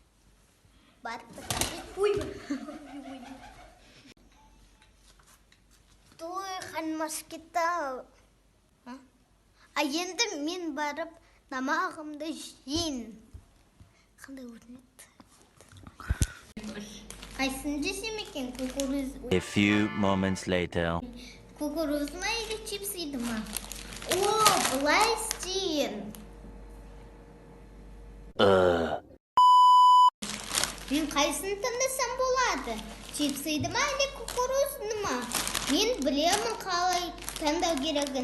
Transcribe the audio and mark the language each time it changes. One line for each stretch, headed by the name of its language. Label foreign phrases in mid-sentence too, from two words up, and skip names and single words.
Kazakh: Ой, қарным ашып кетті. Енді мен барып тамағымды жейін. Қандай өрнет? Қайсын жесем екен? Кукуруз.
English: A few moments later.
Kazakh: Кукуруз ма или чипсыйды ма? О, бұлай істейін. Мен қайсын таңдасам болады? Чипсыйды ма, әлі кукурузды ма? Мен білемін қалай таңдау керегін.